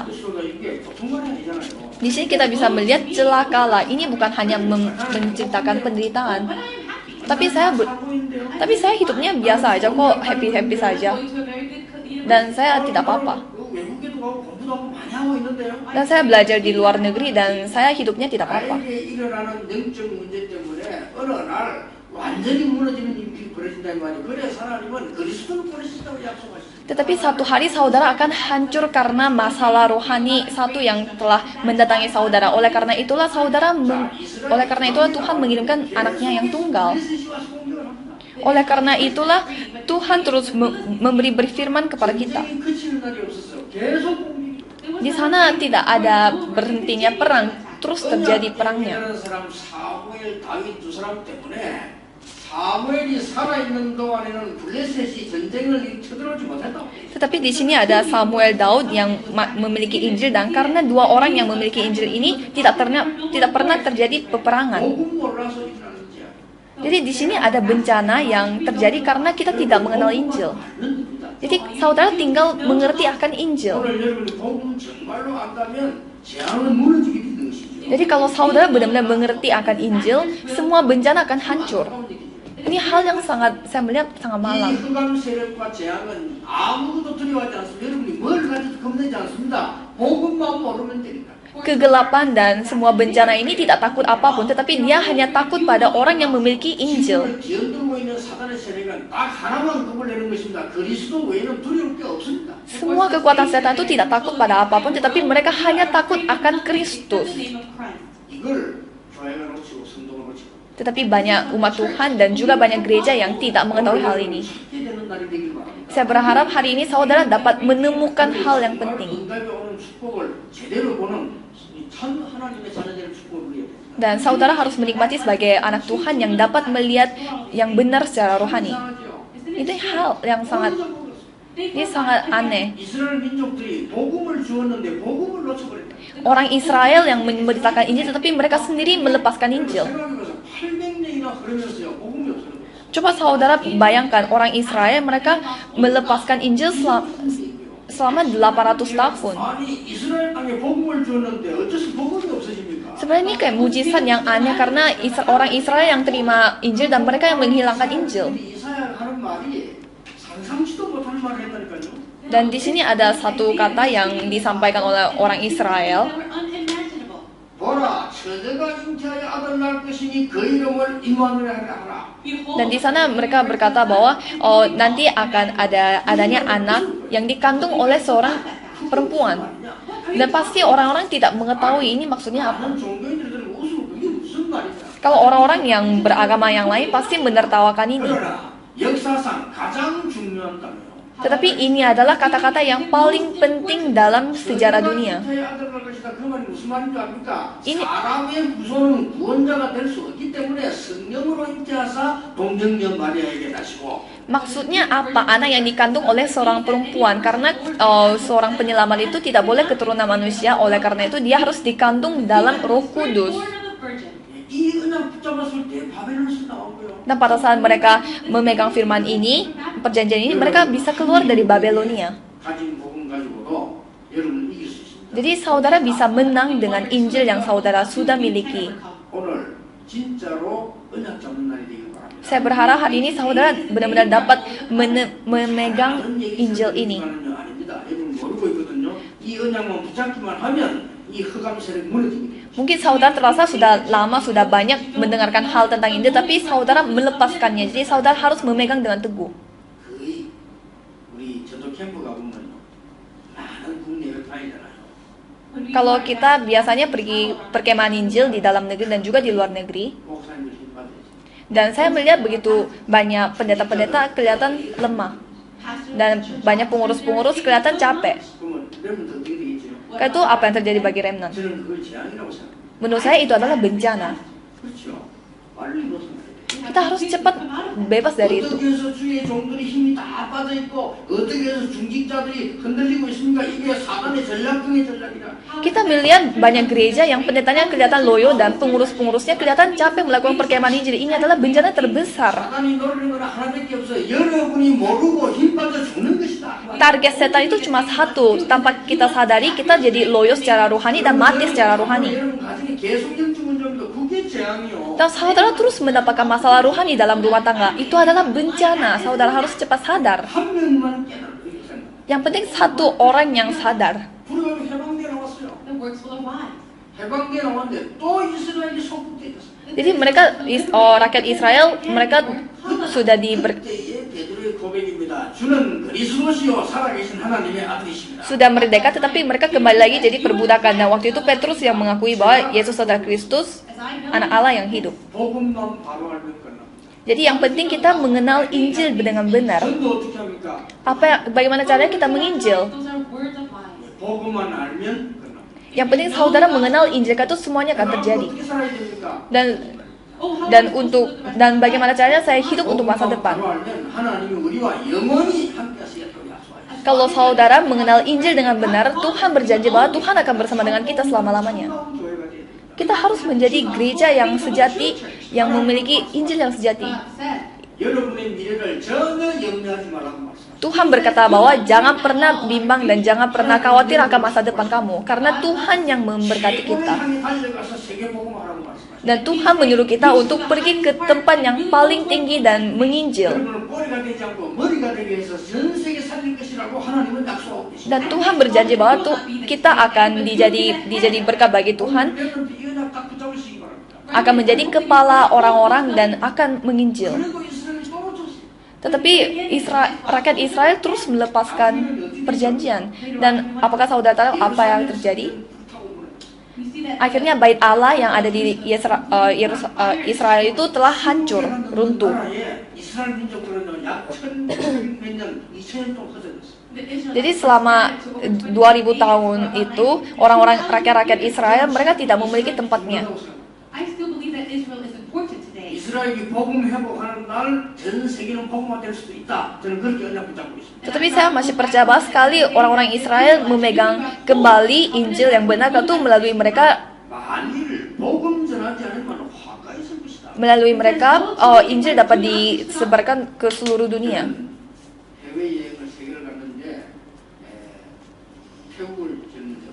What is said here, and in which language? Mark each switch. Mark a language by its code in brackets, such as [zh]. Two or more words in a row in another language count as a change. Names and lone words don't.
[ko] 이게 보통 말이 아니잖아요. [id] Di sini kita bisa melihat celakalah. Ini bukan hanya menceritakan penderitaan. Tapi saya hidupnya biasa aja kok, happy saja. Dan saya tidak apa-apa. [ko] 외국에도 가고 공부도 하고 많이 하고 있는데요. [id] Dan saya belajar di luar negeri dan saya hidupnya tidak apa-apa. [ko] 나에게 일어나는 영적 문제 때문에 어느 날 완전히 무너지는 일이 벌어진다는 말이 그래서 하나님은 그리스도를 보내신다고 약속하셨습니다. [id] Tetapi satu hari saudara akan hancur karena masalah rohani satu yang telah mendatangi saudara. Oleh karena itulah Tuhan mengirimkan anaknya yang tunggal. Oleh karena itulah Tuhan terus memberi berfirman kepada kita. Di sana tidak ada berhentinya perang, terus terjadi perangnya. [ko] 사무엘이 살아있는 동안에는 블레셋이 전쟁을 쳐들어오지 못했다고. [id] Tetapi di sini ada Samuel Daud yang memiliki Injil dan karena 2 orang yang memiliki Injil ini tidak pernah terjadi peperangan. [ko] 복음 몰라서 일어나는지야. [id] Jadi di sini ada bencana yang terjadi karena kita tidak mengenal Injil. Jadi saudara tinggal mengerti akan Injil. [ko] 오늘 여러분이 복음 정말로 안다면 재앙은 무너지게 되는 것이죠. [id] Jadi kalau saudara benar-benar mengerti akan Injil, semua bencana akan hancur. Ini hal yang saya melihat sangat [ko] 이 [id] malang. [ko] 흑암 세력과 재앙은 아무도 두려워하지 않습니다. 여러분이 뭘 가지고 겁내지 않습니다. 복음만 모르면 되니까. [id] Kegelapan dan semua bencana ini tidak takut apapun, tetapi dia hanya takut pada orang yang memiliki Injil. [ko] 기어들고 있는 사단의 세력은 딱 하나만 겁을 내는 것입니다. 그리스도 외에는 두려울 게 없습니다. [id] Semua kekuatan setan itu tidak takut pada apapun, tetapi mereka hanya takut akan Kristus. [ko] 이걸 교회가 놓치고 성도가 놓치고 [id] Tetapi banyak umat Tuhan dan juga banyak gereja yang tidak mengetahui hal ini. [ko] 찾게 되는 날이 되길 바랍니다. [id] Saya berharap hari ini saudara dapat menemukan hal yang penting. [ko] 응답이 오는 축복을 제대로 보는 이 참 하나님의 자녀들의 축복을 누려야 됩니다. [id] Dan saudara harus menikmati sebagai anak Tuhan yang dapat melihat yang benar secara rohani. Itu hal yang sangat, ini sangat aneh. [ko] 이스라엘 민족들이 복음을 주었는데 복음을 놓쳐버렸다. [id] Orang Israel yang memberitakan Injil, tetapi mereka sendiri melepaskan Injil. [ko] 생각해보세요. 800년이나 흐르면서요 복음이 없어졌어요. [id] Coba saudara bayangkan, orang Israel mereka melepaskan Injil selama 800 tahun. [ko] 아니 이스라엘 땅에 복음을 주었는데 어째서 복음이 없어집니까? [id] Sebenarnya ini kayak mujizat yang aneh karena orang Israel yang terima Injil dan mereka yang menghilangkan Injil. [ko] 이사야 하는 말이 상상치도 못할 말을 했다니까요. [id] Dan di sini ada satu kata yang disampaikan oleh orang Israel. [ko] 보라, 처제가 잉태하여 아들 낳을 것이니 그 이름을 임마누엘 하라. [id] Dan di sana mereka berkata bahwa nanti akan adanya anak yang dikandung oleh seorang perempuan. Dan pasti orang-orang tidak mengetahui ini maksudnya apa. [ko] 많은 종교인들은 웃으면 그게 무슨 말이냐? [id] Kalau orang-orang yang beragama yang lain pasti menertawakan ini. [ko] 그러나 역사상 가장 중요한 단어요. [id] Tetapi ini adalah kata-kata yang paling penting dalam sejarah dunia. [ko] ini 사람의 후손은 구원자가 될 수 없기 때문에 성령으로 잉태하사 동정녀 마리아에게 다시고. [id] Maksudnya apa? Anak yang dikandung oleh seorang perempuan. Karena seorang penyelamat itu tidak boleh keturunan manusia. Oleh karena itu dia harus dikandung dalam Roh Kudus. [ko] 이 은혜 붙잡았을 때 바벨론에서 나오고요. [id] Dan pada saat mereka memegang firman ini, perjanjian ini, mereka bisa keluar dari Babelonia. [ko] 가진 복음 가지고도 여러분 이길 수 있습니다. [id] Jadi saudara bisa menang dengan Injil yang saudara sudah miliki. [ko] 오늘 진짜로 언약 잡는 날이 되길 바랍니다. [id] Saya berharap hari ini saudara benar-benar dapat memegang Injil ini. [ko] 아닙니다. 여러분 모르고 있거든요. 이 언약만 붙잡기만 하면 이 흑암 세력이 무너집니다. [id] Mungkin saudara terasa sudah lama, sudah banyak mendengarkan hal tentang Injil, tapi saudara melepaskannya. Jadi saudara harus memegang dengan teguh. [ko] 거의 우리 전도 캠프 가보면요. 많은 국내를 다니잖아요. [id] Kalau kita biasanya pergi perkemahan Injil di dalam negeri dan juga di luar negeri, [ko] 목사님들 힘 받으세요. [id] dan saya melihat begitu banyak pendeta-pendeta kelihatan lemah, dan banyak pengurus-pengurus kelihatan capek. [ko] 그러면 여러분 어떻게 되겠죠? [id] Karena itu apa yang terjadi bagi remnant? [ko] 저는 그걸 재앙이라고 생각합니다. [id] Menurut saya itu adalah bencana. [ko] 그렇죠. 빨리 벗어나야 돼요. [id] Kita harus cepat bebas dari itu. [ko] 어떻게 해서 주의 종들이 힘이 다 빠져 있고 어떻게 해서 중직자들이 흔들리고 있습니까? 이게 사단의 전략 중의 전략이라. [id] Kita melihat banyak gereja yang pendetanya kelihatan loyo dan pengurus-pengurusnya kelihatan capek melakukan perkemahan Injil. Ini adalah bencana terbesar. [ko] 사단이 노리는 건 하나밖에 없어요. 여러분이 모르고 힘 빠져 죽는 것이다. [id] Target setan itu cuma satu. Tanpa kita sadari, kita jadi loyo secara rohani dan mati secara rohani. [ko] 여러분 가정에 계속 영적 문제입니다. 그게 재앙이요. [id] Dan saudara terus mendapatkan masalah rohani dalam rumah tangga. Itu adalah bencana. Saudara harus cepat sadar. [ko] 한 명만 깨달을 생각. [id] Yang penting satu orang yang sadar. [ko] 불가로 해방돼 나왔어요. 해방돼 나왔는데 또 이스라엘이 소극돼졌어요. [id] Jadi mereka, rakyat Israel, mereka sudah [ko] 그때의 베드로의 고백입니다. 주는 그리스도시요 살아계신 하나님의 아들이십니다. [id] sudah merdeka, tetapi mereka kembali lagi jadi perbudakan. Nah, waktu itu Petrus yang mengakui bahwa Yesus adalah Kristus, anak Allah yang hidup. [ko] 복음만 바로 알면 끝납니다. [id] Jadi yang penting kita mengenal Injil dengan benar. [ko] 전도 어떻게 합니까? [id] Bagaimana caranya kita menginjil? [ko] 복음만 알면 끝납니다. [id] Yang penting saudara mengenal Injil, itu semuanya akan terjadi. [ko] 어떻게 살아야 됩니까? [id] Dan bagaimana caranya saya hidup untuk masa depan. [ko] 바로 알면 하나님이 우리와 영원히 함께하시겠다고 약속하셨어요. [id] Kalau saudara mengenal Injil dengan benar, Tuhan berjanji bahwa Tuhan akan bersama dengan kita selama-lamanya. [ko] 교회가 돼야 됩니다. [id] Kita harus menjadi gereja yang sejati, yang memiliki Injil yang sejati. [ko] 여러분의 미래를 전혀 염려하지 말라고 말씀하셨어요. [id] Tuhan berkata bahwa jangan pernah bimbang dan jangan pernah khawatir akan masa depan kamu, karena Tuhan yang memberkati kita. [ko] 향해 달려가서 세계복음하라고 말씀하셨어요. [id] Dan Tuhan menyuruh kita untuk pergi ke tempat yang paling tinggi dan menginjil. [ko] 여러분은 꼬리가 되지 않고 머리가 되기 위해서 전 세계 살릴 것이라고 하나님은 약속하고 계십니다. [id] Dan Tuhan berjanji bahwa kita akan dijadi berkat bagi Tuhan, [ko] 여러분 이 은약 딱 붙잡으시기 바랍니다. [id] akan menjadi kepala orang-orang dan akan menginjil. [ko] 그래도 이스라엘이 또 놓쳤어요. [id] Tetapi rakyat Israel terus melepaskan perjanjian. Dan apakah saudara tahu apa yang terjadi? akhirnya bait Allah yang ada di Israel itu telah hancur, runtuh. [ko] 이스라엘 민족 그러면 약 1000년, 2000년 동안 허전했어. [id] Jadi selama 2000 tahun itu orang-orang rakyat-rakyat Israel mereka tidak memiliki tempatnya. [en] I still believe that Israel is important today. [ko] 이스라엘이 복음 회복하는 날 전 세계는 복음화될 수도 있다. 저는 그렇게 언약 붙잡고 있습니다. [id] Tetapi saya masih percaya bahwa sekali orang-orang Israel memegang kembali Injil yang benar itu melalui mereka [ko] 만일 복음 전하지 않으면 화가 있을 것이다. [id] melalui mereka Injil dapat disebarkan ke seluruh dunia. [ko] 해외 여행을 세계를 갔는데 태국을 졌는데